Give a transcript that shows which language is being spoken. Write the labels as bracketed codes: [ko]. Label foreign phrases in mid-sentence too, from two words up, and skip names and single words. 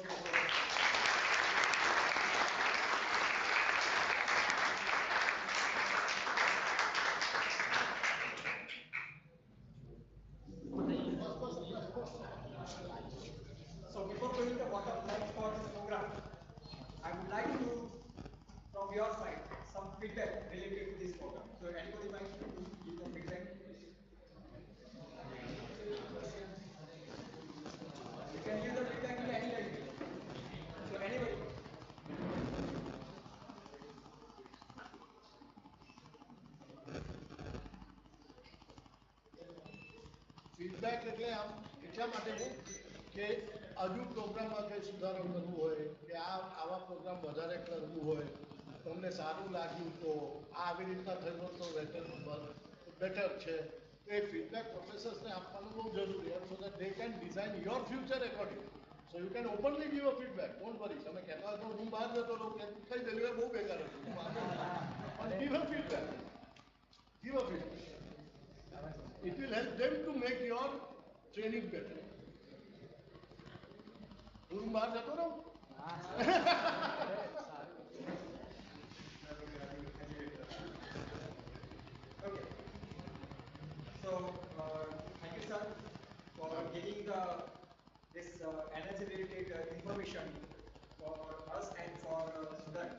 [en] So before going to bottom line for this program, I would like to, from your side, some feedback related to this program. So anybody might give some feedback? You can give the feedback in any language. So anybody? [gu] ફીડબેક એટલે આમ એટલા માટે નહીં કે હજુ પ્રોગ્રામમાં કંઈ સુધારો કરવો હોય કે આવા પ્રોગ્રામ વધારે કરવું હોય તમને સારું લાગ્યું તો આવી રીતના થયું તો બેટર છે એ ફીડબેક પ્રોફેસર્સને આપવાનું બહુ જરૂરી છે [en] so that they can design your future according so you can openly give a feedback don't worry [gu] તમે કહેતા તો હું બહાર જતો રહું કે કઈ ડેલિવર બહુ બેકાર હતું [en] give a feedback give a feedback. It will help them to make your training better. [gu] હું બહાર જતો રહું? [en] Okay. So thank you, sir, for giving this energy related information for us and for students.